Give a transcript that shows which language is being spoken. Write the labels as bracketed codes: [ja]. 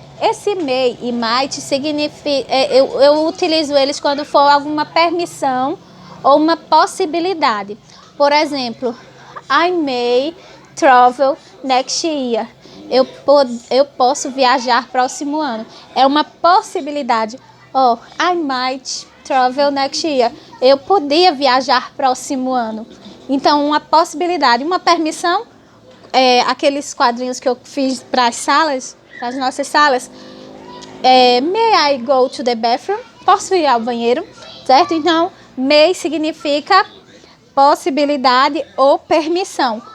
[pt] Esse may e might significa, eu utilizo eles quando for alguma permissão ou uma possibilidade. Por exemplo, [en] I may travel next year. [pt] Eu posso viajar próximo ano. É uma possibilidade. [en] Oh, I might travel next year. [pt] Eu podia viajar próximo ano. Então, uma possibilidade, uma permissão. Aqueles quadrinhos que eu fiz para as nossas salas, [en] may I go to the bathroom? [pt] Posso ir ao banheiro, certo? Então, may significa possibilidade ou permissão.